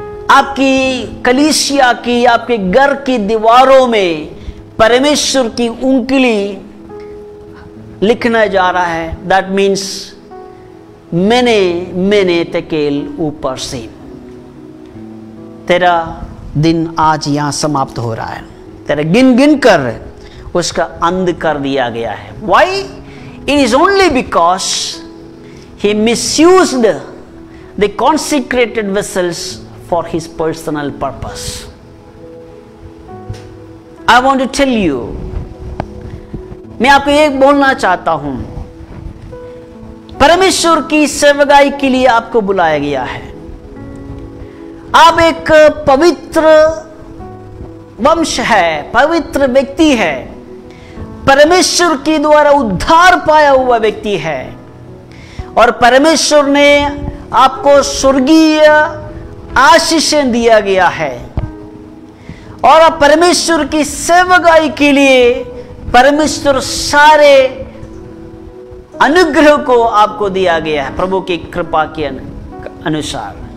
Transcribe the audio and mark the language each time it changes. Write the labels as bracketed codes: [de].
[hi] आपकी कलीसिया की, आपके घर की दीवारों में परमेश्वर की उंगली लिखना जा रहा है। [en] That means [hi] मैंने तेकेल ऊपर से। तेरा दिन आज यहां समाप्त हो रहा है, तेरा गिन कर उसका अंत कर दिया गया है। [en] Why? It is only because he misused the consecrated vessels for his personal purpose. I want to tell you, [hi] मैं आपको एक बोलना चाहता हूं, परमेश्वर की सेवकाई के लिए आपको बुलाया गया है। आप एक पवित्र वंश है, पवित्र व्यक्ति है, परमेश्वर के द्वारा उद्धार पाया हुआ व्यक्ति है, और परमेश्वर ने आपको स्वर्गीय आशीषें दिया गया है, और आप परमेश्वर की सेवकाई के लिए परमेश्वर सारे अनुग्रह को आपको दिया गया है प्रभु की कृपा के अनुसार।